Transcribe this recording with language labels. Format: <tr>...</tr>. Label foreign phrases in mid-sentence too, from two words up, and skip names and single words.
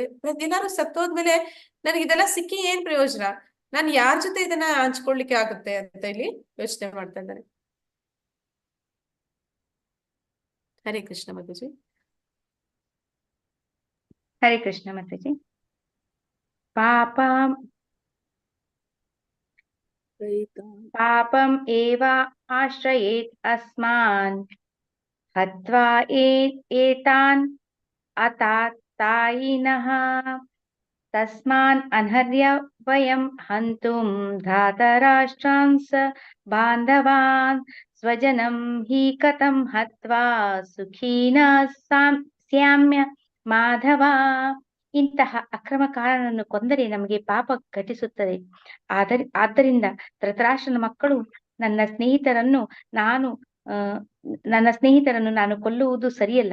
<kn>ಎಲ್ಲರೂ ಸತ್ತೋದ್ಮೇಲೆ ನನಗೆ ಇದೆಲ್ಲ ಸಿಕ್ಕಿ ಏನ್ ಪ್ರಯೋಜನ? ನಾನು ಯಾರ ಜೊತೆ ಇದನ್ನ ಹಂಚ್ಕೊಳ್ಲಿಕ್ಕೆ ಆಗುತ್ತೆ ಅಂತ ಇಲ್ಲಿ ಯೋಚನೆ ಮಾಡ್ತಾ ಇದ್ದಾರೆ. ಹರೇ ಕೃಷ್ಣ ಮಾತಾಜಿ. ಹರೇ ಕೃಷ್ಣ ಮಾತಾಜಿ.</kn> <sa>ಪಾಪಂ ಏವ ಆಶ್ರಯೇತ್ ಅಸ್ಮಾನ್ ಹತ್ವಾ ಏತಾನ್ ಅತಾತಾಯಿನಃ ತಸ್ಮಾನ್ ಅನರ್ಯ ವಯಂ ಹಂತುಂ ಧಾತರಾಷ್ಟ್ರಾನ್ ಸ ಬಾಂಧವಾನ್ ಸ್ವಜನಂ ಹಿ ಕಥಂ ಹತ್ವಾ ಸುಖೀನ ಸ್ಯಾಮ್ಯ ಮಾಧವ.</sa> <kn>ಇಂತಹ ಅಕ್ರಮಕಾರನನ್ನು ಕೊಂದರೆ ನಮಗೆ ಪಾಪ ಘಟಿಸುತ್ತದೆ. ಆದ್ದರಿಂದ ಧೃತರಾಷ್ಟ್ರನ ಮಕ್ಕಳು ನನ್ನ ಸ್ನೇಹಿತರನ್ನು ನಾನು ಕೊಲ್ಲುವುದು ಸರಿಯಲ್ಲ.</kn>